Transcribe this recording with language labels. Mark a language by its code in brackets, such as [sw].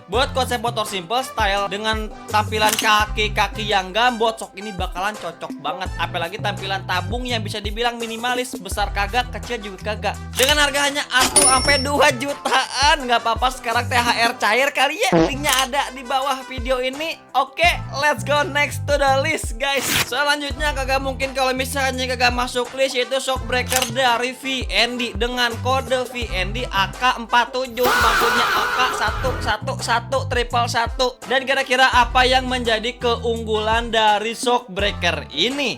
[id] Buat konsep motor simple style dengan tampilan kaki-kaki yang gambot, shock ini bakalan cocok banget. Apalagi tampilan tabung yang bisa dibilang minimalis, besar kagak, kecil juga kagak. Dengan harga hanya 1-2 jutaan, nggak apa-apa sekarang THR cair kali ya. Linknya ada di bawah video ini. [en] Oke, let's go next to the list guys. [id] Selanjutnya kagak mungkin kalau misalnya kagak masuk list, yaitu shockbreaker dari VND dengan kode VND AK47, maksudnya AK111111. Dan kira-kira apa yang menjadi keunggulan dari shockbreaker ini?